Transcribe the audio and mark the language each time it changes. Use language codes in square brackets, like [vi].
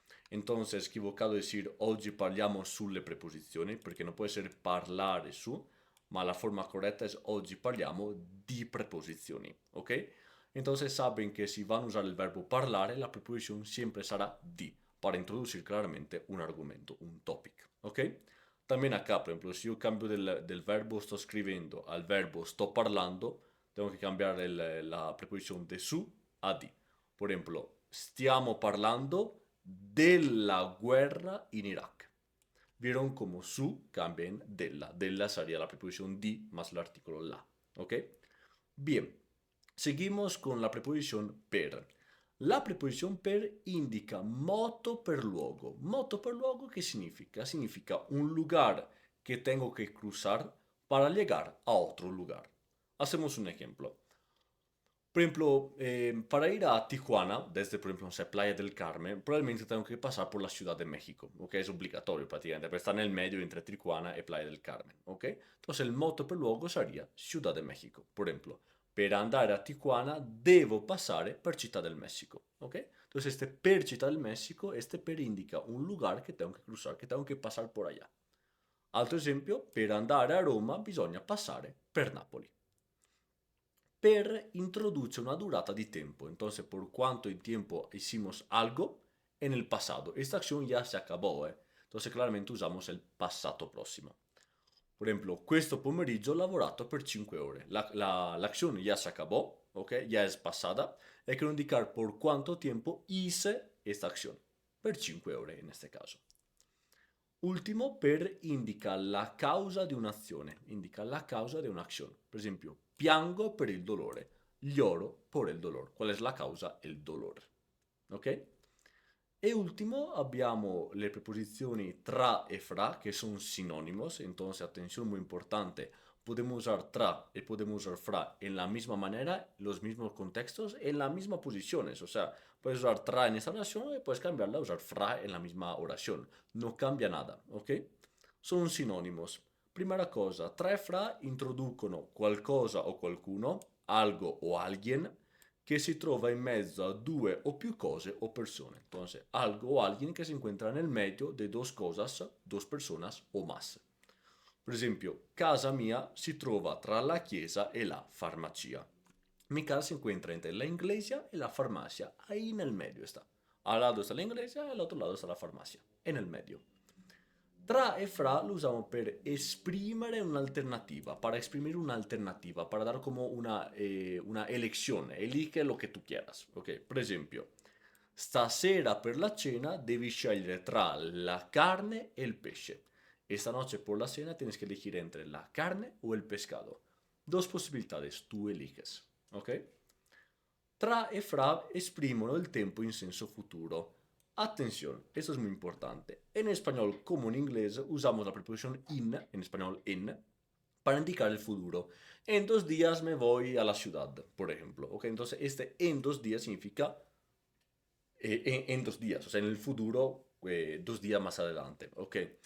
[es] Entonces, equivocado decir [it] oggi parliamo sulle preposizioni, perché non può essere parlare su, [es] ma la forma correcta es [it] oggi parliamo di preposizioni, ¿ok? [es] Entonces saben que si van a usar el verbo parlare, la preposición siempre será di, para introducir claramente un argumento, un topic, ¿ok? También acá, por ejemplo, si yo cambio del verbo [it] sto scrivendo [es] al verbo [it] sto parlando, [es] tengo que cambiar la preposición de su a di. Por ejemplo, [it] stiamo parlando della guerra in Iraq. [es] Vieron como su cambia en della. Della sería la preposición di más el artículo la. ¿Ok? Bien, seguimos con la preposición per. La preposición per indica moto per luogo. Moto per luogo, ¿qué significa? Significa un lugar que tengo que cruzar para llegar a otro lugar. Hacemos un ejemplo. Por ejemplo, para ir a Tijuana, desde, por ejemplo, no sé, Playa del Carmen, probablemente tengo que pasar por la Ciudad de México, ¿ok? Es obligatorio prácticamente, pero está en el medio entre Tijuana y Playa del Carmen, ¿ok? Entonces el moto per luogo sería Ciudad de México, por ejemplo. [it] Per andare a Tijuana devo passare per Città del México, ¿ok? [es] Entonces este per Città del México, este per indica un lugar que tengo que cruzar, que tengo que pasar por allá. [it] Altro esempio, per andare a Roma bisogna passare per Napoli. [es] Per introduce una durata de tiempo. Entonces, por cuánto tiempo hicimos algo en el pasado. Esta acción ya se acabó, ¿eh? Entonces, claramente usamos el passato prossimo. Por ejemplo, [it] questo pomeriggio ho lavorato per 5 ore. [es] La acción ya se acabó, ¿ok? Ya es pasada. Hay que indicar por cuánto tiempo hice esta acción. Per 5 ore en este caso. [it] Ultimo, per indica la causa di un'azione, indica la causa di un'azione. Per esempio, piango per il dolore, [es] lloro por el dolor. ¿Cuál es la causa? El dolor. ¿Ok? [it] E ultimo abbiamo le preposizioni tra e fra, che sono sinónimos, [es] entonces atención muy importante, podemos usar tra y podemos usar fra en la misma manera, los mismos contextos, en las mismas posiciones, o sea, puedes usar tra en esta oración y puedes cambiarla a usar fra en la misma oración, no cambia nada, ¿ok? [it] Sono sinonimos. [es] Primera cosa, [it] tra e fra introducono qualcosa o qualcuno, [es] algo o alguien, [it] que se trova en mezzo a due o più cose o persone. [es] Entonces, algo o alguien que se encuentra en el medio de dos cosas, dos personas o más. [it] Per esempio, casa mia si trova tra la chiesa e la farmacia. [es] Mi casa se encuentra entre la iglesia y la farmacia. Ahí en el medio está. Al lado está la iglesia y al otro lado está la farmacia. En el medio. Tra e fra lo usamos [it] per esprimere un'alternativa, [es] para exprimir una alternativa, para dar como una elección, elige lo que tú quieras, ok? [it] Per esempio, stasera per la cena devi scegliere tra la carne e il pesce. [es] Esta noche por la cena tienes que elegir entre la carne o el pescado. Dos posibilidades, tú eliges, ok? [it] Tra e fra esprimono il tempo in senso futuro. [es] Atención, esto es muy importante. En español, como en inglés, usamos la preposición in, en español en, para indicar el futuro. En 2 días me voy a la ciudad, por ejemplo. ¿Ok? Entonces, este en 2 días significa en 2 días, o sea, en el futuro, 2 días más adelante. ¿Ok?